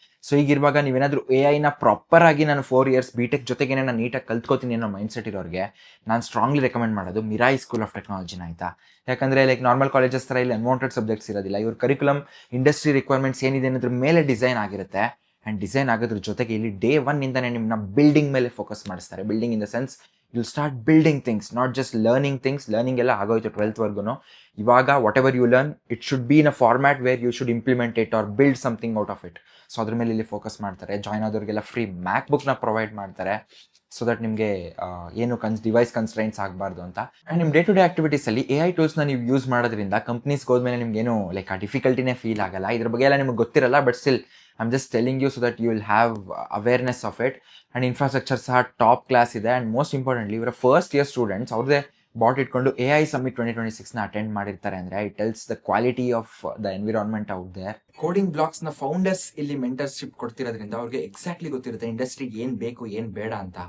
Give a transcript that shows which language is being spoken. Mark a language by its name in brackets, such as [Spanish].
[Kannada] So ಈಗಿರುವಾಗ ನೀವೇನಾದರೂ AIನ proper ಆಗಿ ನಾನು 4 ಇಯರ್ಸ್ BTech ಜೊತೆಗೇನೆ ನಾನು ನೀಟಾಗಿ ಕಲ್ತ್ಕೋತೀನಿ ಅನ್ನೋ ಮೈಂಡ್ಸೆಟ್ ಇರೋರಿಗೆ ನಾನು ಸ್ಟ್ರಾಂಗ್ಲಿ ರೆಕಮೆಂಡ್ ಮಾಡೋದು ಮಿರಾಯಿ ಸ್ಕೂಲ್ ಆಫ್ ಟೆಕ್ನಾಲಜಿನ, ಆಯಿತಾ. ಯಾಕಂದರೆ ನಾರ್ಮಲ್ ಕಾಲೇಜಸ್ ಥರ ಇಲ್ಲಿ ಅನ್ವಾಂಟೆಡ್ ಸಬ್ಜೆಕ್ಟ್ಸ್ ಇರೋದಿಲ್ಲ. ಇವ್ರ ಕರಿಕ್ಯುಲಮ್ ಇಂಡಸ್ಟ್ರಿ ರಿಕ್ವೈರ್ಮೆಂಟ್ಸ್ ಏನಿದೆ ಅನ್ನೋದ್ರ ಮೇಲೆ ಡಿಸೈನ್ ಆಗಿರುತ್ತೆ. ಆ್ಯಂಡ್ ಡಿಸೈನ್ ಆಗೋದ್ರ ಜೊತೆಗೆ ಇಲ್ಲಿ ಡೇ 1 ನಿಮ್ಮನ್ನ ಬಿಲ್ಡಿಂಗ್ ಮೇಲೆ ಫೋಕಸ್ ಮಾಡಿಸ್ತಾರೆ. [English] Building in the sense you'll start building things, not just learning things. Learning [Kannada] ಎಲ್ಲ ಆಗೋಯ್ತು 12th ವರ್ಗು. ಇವಾಗ [English] Whatever you learn it should be in a format where you should implement it or build something out of it. [Kannada] So ಅದ್ರ ಮೇಲೆ ಇಲ್ಲಿ focus ಮಾಡ್ತಾರೆ. Join ಆದವ್ರಿಗೆಲ್ಲ free ಮ್ಯಾಕ್ ಬುಕ್ನ provide ಮಾಡ್ತಾರೆ, ಸೊ ದಟ್ ನಿಮಗೆ ಏನು ಡಿವೈಸ್ ಕನ್ಸ್ಟ್ರೈನ್ಸ್ ಆಗಬಾರ್ದು ಅಂತ. ಆ್ಯಂಡ್ ನಿಮ್ಮ ಡೇ ಟು ಡೇ ಆಕ್ಟಿವಿಟೀಸಲ್ಲಿ AI ಟೂಲ್ಸ್ನ ನೀವು ಯೂಸ್ ಮಾಡೋದ್ರಿಂದ ಕಂಪ್ನೀಸ್ಗೆ ಹೋದ್ಮೇಲೆ ನಿಮ್ಗೇನು ಆ ಡಿಫಿಕಲ್ಟಿನೇ ಫೀಲ್ ಆಗಲ್ಲ. ಇದ್ರ ಬಗ್ಗೆ ಎಲ್ಲ ನಿಮ್ಗೆ ಗೊತ್ತಿರಲ್ಲ, but still [English] I'm just telling you so that you will have awareness of it. [Kannada] And infrastructure ಸಹ ಟಾಪ್ ಕ್ಲಾಸ್ ಇದೆ. ಆ್ಯಂಡ್ ಮೋಸ್ಟ್ ಇಂಪಾರ್ಟೆಂಟ್ಲಿ ಇವರ ಫಸ್ಟ್ ಇಯರ್ ಸ್ಟೂಡೆಂಟ್ಸ್ ಅವ್ರದ್ದೇ ಬಾಟ್ ಇಟ್ಕೊಂಡು AI ಸಮ್ಮಿಟ್ 2026ನ ಅಟೆಂಡ್ ಮಾಡಿರ್ತಾರೆ. ಅಂದರೆ [English] It tells the quality of the environment out there. [Kannada] Coding ಬ್ಲಾಕ್ಸ್ನ founders ಇಲ್ಲಿ mentorship ಕೊಡ್ತಿರೋದ್ರಿಂದ ಅವ್ರಿಗೆ exactly ಗೊತ್ತಿರುತ್ತೆ ಇಂಡಸ್ಟ್ರಿಗೆ ಏನು ಬೇಕು ಏನು ಬೇಡ ಅಂತ.